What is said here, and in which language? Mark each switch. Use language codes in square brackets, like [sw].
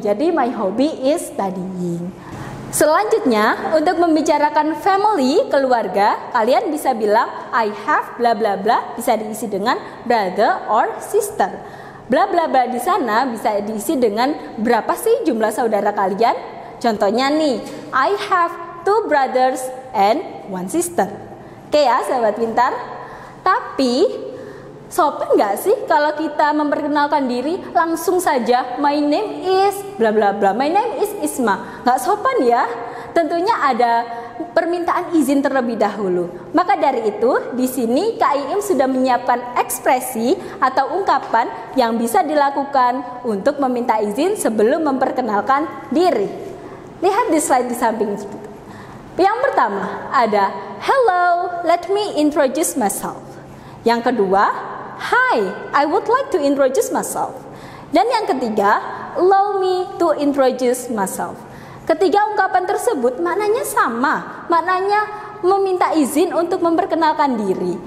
[en] Jadi my hobby is studying. [id] Selanjutnya untuk membicarakan family, keluarga, kalian bisa bilang [en] I have bla bla bla, [id] bisa diisi dengan [en] brother or sister. [id] Bla bla bla di sana bisa diisi dengan berapa sih jumlah saudara kalian? Contohnya nih, [en] I have 2 brothers and 1 sister. [id] Oke ya sahabat pintar. Tapi sopan nggak sih kalau kita memperkenalkan diri langsung saja [en] my name is bla bla bla, my name is Isma? [id] Nggak sopan ya. Tentunya ada permintaan izin terlebih dahulu. Maka dari itu di sini KIM sudah menyiapkan ekspresi atau ungkapan yang bisa dilakukan untuk meminta izin sebelum memperkenalkan diri. Lihat di slide di samping. Yang pertama ada [en] hello, let me introduce myself. [id] Yang kedua, [en] hi, I would like to introduce myself. [id] Dan yang ketiga, [en] allow me to introduce myself. [id] Ketiga ungkapan tersebut maknanya sama, maknanya meminta izin untuk memperkenalkan diri.